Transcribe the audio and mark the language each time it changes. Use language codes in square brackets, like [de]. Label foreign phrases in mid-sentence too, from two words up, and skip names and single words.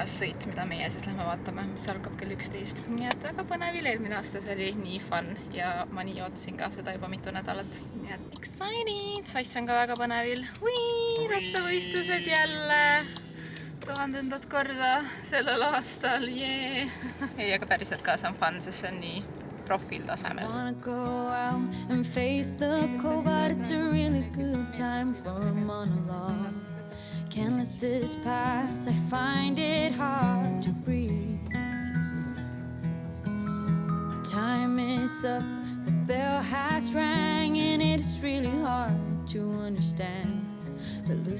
[et] sõit, mida meie siis lähme vaatame, mis algab kell 11. Nii et väga põnevil, eelmine aasta see oli nii fun ja ma nii ootasin ka seda juba mitu nädalat. Nii et excited! Sass on ka väga põnevil. Ratsavõistlused jälle! 1000. korda sellel aastal, jee! Ei, aga päriselt ka see on fun, sest see on nii profil tasemel. [en] Wanna go out and face the cold, but it's a really good time for a monologue. Can't let this pass, I find it hard to breathe. The time is up, the bell has rang, and it's really hard to understand the